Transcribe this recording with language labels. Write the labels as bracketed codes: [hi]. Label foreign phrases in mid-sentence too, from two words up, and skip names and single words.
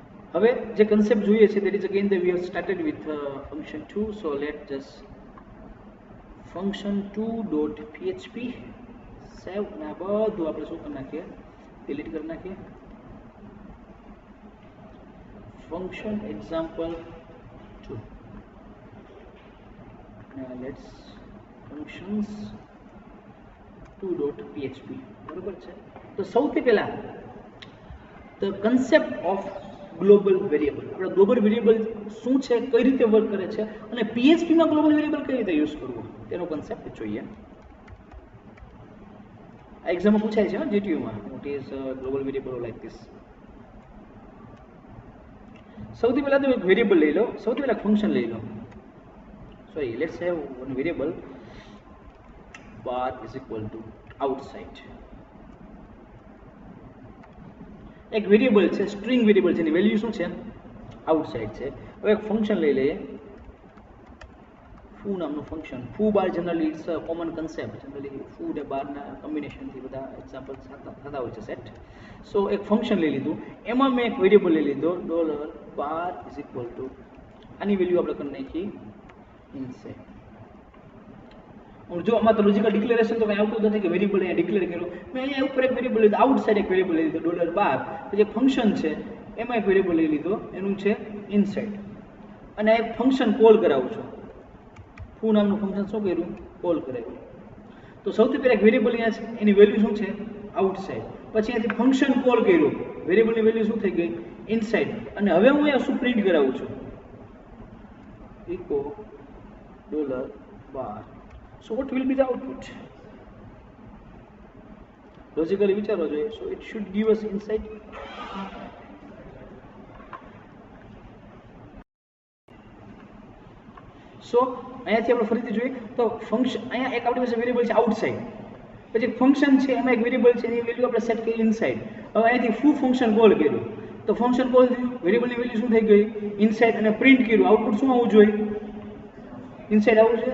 [gu] હવે જે કન્સેપ્ટ જોઈએ છે [en] that is again that we have started with function 2, so let just function 2.php save [gu] અને આ બધું આપણે શું કરી નાખીએ, ડિલીટ કરી નાખીએ. [en] function example 2 let's functions 2.php [gu] બરોબર છે. તો સૌથી પહેલા [en] the concept of global variable, [gu] આપણે [en] global variable [gu] શું છે, કઈ રીતે વર્ક કરે છે અને PHP માં [en] global variable [gu] કઈ રીતે યુઝ કરવું તેનો કન્સેપ્ટ જોઈએ. આ એક્ઝામમાં પૂછાય છે GTU માં, [en] what is global variable like this. [gu] સૌથી પહેલા તો એક વેરિયેબલ લઈ લો, સૌથી પહેલા ફંક્શન લઈ લો. [en] sorry, let's have one variable bar is equal to outside. [gu] એક વેરિયેબલ છે, [en] string variable [gu] છે, એની વેલ્યુ શું છે, આઉટસાઇડ છે. હવે એક ફંક્શન લઈ લઈએ, ફૂ નામનું ફંક્શન. [en] foo bar generally it's a common concept, [gu] જનરલી ફૂ અને બારના કોમ્બિનેશનથી બધા એક્ઝામ્પલ થતા હોય છે સેટ. સો એક ફંક્શન લઈ લીધું, એમાં મેં એક વેરિયેબલ લઈ લીધો [en] $bar is equal to, [gu] આની વેલ્યુ આપણે કરી નાખી ઇનસાઇડ. જો આમાં તો [en] logical declaration [gu] તો કંઈ આવતું નથી કે વેરિયેબલ અહીંયા ડિક્લેર કર્યો. મેં અહીંયા ઉપર એક વેરિયેબલ લીધો, આઉટસાઇડ એક વેરિયેબલ લઈ લીધો $bar, પછી એક ફંક્શન છે એમાં એક વેરિયેબલ લઈ લીધો, એનું છે ઇનસાઇડ, અને આ એક [en] function call [gu] કરાવું છું. ફૂ નામનું ફંક્શન શું કર્યું, કોલ કરાવ્યું. તો સૌથી પહેલા એક વેરિયેબલ અહીંયા છે, એની વેલ્યુ શું છે, આઉટસાઇડ. પછી અહીંયાથી [en] function call [gu] કર્યું, વેરિયેબલની વેલ્યુ શું થઈ ગઈ, ઇનસાઇડ. અને હવે હું અહીંયા શું પ્રિન્ટ કરાવું છું, [en] echo $bar. So what will be the output? [gu] Logically વિચારવો જોઈએ. [en] So it should give us inside. [gu] So અહીંયાથી આપણે ફરીથી જોઈએ તો ફંક્શન, અહીંયા એક આપણી પાસે વેરિયેબલ છે આઉટસાઇડ, પછી એક ફંક્શન છે એમાં એક વેરિયેબલ છે એની વેલ્યુ આપણે સેટ કરી ઇનસાઇડ. હવે અહીંયાથી ફૂ [en] function call [gu] કર્યું, તો [en] function call [gu] થયું, વેરિયેબલની વેલ્યુ શું થઈ ગઈ, ઇનસાઇડ, અને પ્રિન્ટ કર્યું. આઉટપુટ શું આવવું જોઈએ, ઇનસાઇડ આવવું જોઈએ.